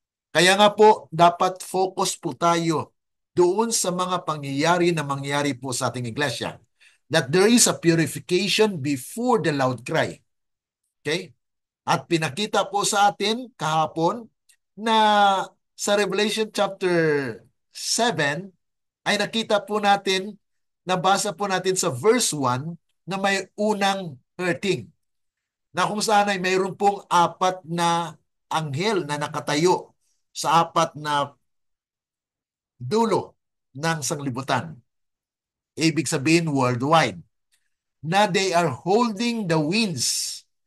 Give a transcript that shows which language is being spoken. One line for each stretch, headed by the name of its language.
Filipino: Kaya nga po, dapat focus po tayo doon sa mga pangyayari na mangyari po sa ating iglesia.
English: That there is a purification before the loud cry.
Filipino: Okay? At pinakita po sa atin kahapon na sa Revelation chapter 7 ay nakita po natin, nabasa po natin sa verse 1 na may unang hurting. Na kung saan ay mayroon pong apat na anghel na nakatayo sa apat na dulo ng sanglibutan. Ibig sabihin worldwide.
English: Na they are holding the winds.